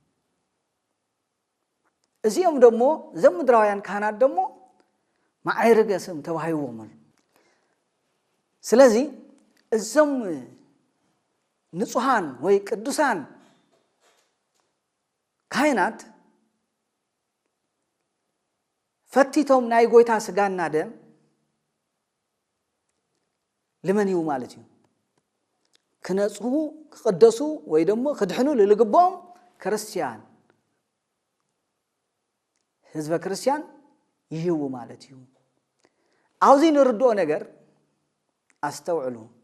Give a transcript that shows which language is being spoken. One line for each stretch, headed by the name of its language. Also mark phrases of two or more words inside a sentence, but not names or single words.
Tigrinya: እዚኦም ደግሞ ዘምድራውያን ካህናት ደግሞ ማዕረገ ስም ተባሂቦም ስለዚ እዞም ንጹሃን ወይ ቅዱሳን ካህናት ፈቲቶም ናይ ጎይታ ስጋና ደም ለመንዩ ማለት እዩ ክነጽሁ ክቅደሱ ወይ ደግሞ ክድሕኑ ለልግቦም ክርስቲያን ህዝበ ክርስቲያን ይህው ማለት እዩ አውዚ ንርድኦ ነገር አስተውዕሉ